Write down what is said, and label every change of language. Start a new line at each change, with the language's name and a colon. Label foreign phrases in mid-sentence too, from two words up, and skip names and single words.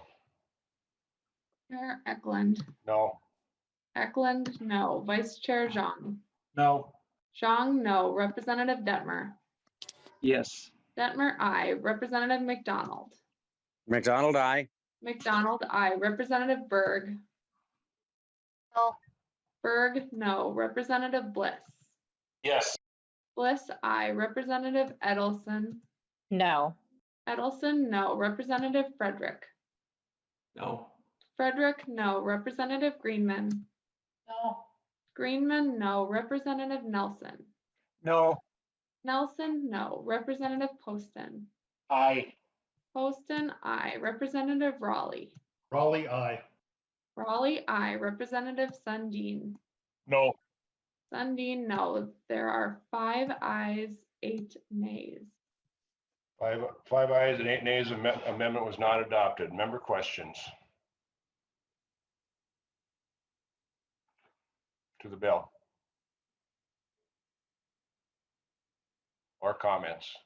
English: Chair Eklund. No. Eklund, no. Vice Chair Xiong. No. Xiong, no. Representative Detmer. Yes. Detmer, aye. Representative McDonald. McDonald, aye. McDonald, aye. Representative Berg. No. Berg, no. Representative Bliss. Yes. Bliss, aye. Representative Edelson. No. Edelson, no. Representative Frederick. No. Frederick, no. Representative Greenman. No. Greenman, no. Representative Nelson. No. Nelson, no. Representative Poston. Aye. Poston, aye. Representative Raleigh. Raleigh, aye. Raleigh, aye. Representative Sundin. No. Sundin, no. There are 5 ayes, 8 nays. Five ayes and 8 nays. Amendment was not adopted. Member questions to the bill or comments?